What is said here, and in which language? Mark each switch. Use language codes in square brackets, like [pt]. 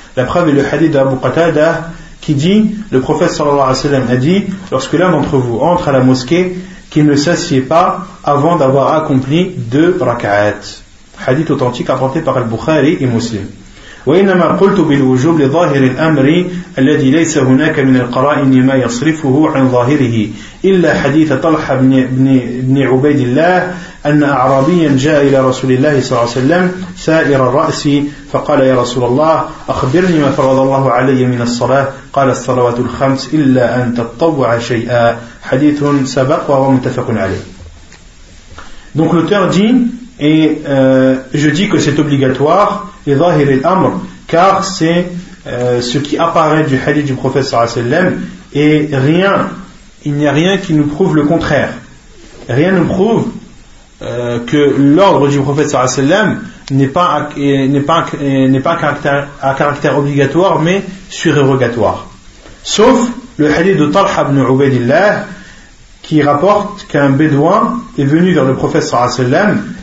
[fr] La preuve est le hadith d'Abu Qatada qui dit le prophète صلى الله عليه وسلم a dit lorsque l'un d'entre vous entre à la mosquée qu'il ne s'assied pas avant d'avoir accompli deux rak'at. حديث authentique rapporté par البخاري et مسلم. [ar] وإنما قلت بالوجوب لظاهر الأمر الذي ليس هناك من القرائن ما يصرفه عن ظاهره إلا حديث طلحة بن عبيد الله أن أعرابيا جاء إلى رسول الله صلى الله عليه وسلم سائر الرأس فقال يا رسول الله أخبرني ما فرض الله علي من الصلاة قال الصلوات الخمس إلا أن تتطوع شيئا حديث سبق وهو متفق عليه. [fr] Donc l'auteur dit et je dis que c'est obligatoire et [ar] zahir al-amr [fr] car c'est ce qui apparaît du hadith du prophète sallallahu alayhi wa sallam et rien, il n'y a rien qui nous prouve le contraire, rien ne prouve que l'ordre du prophète sallallahu alayhi wa sallam n'est pas à caractère obligatoire mais surérogatoire, sauf le hadith de Talha ibn Ubaydillah qui rapporte qu'un bédouin est venu vers le prophète sallallahu alayhi wa sallam.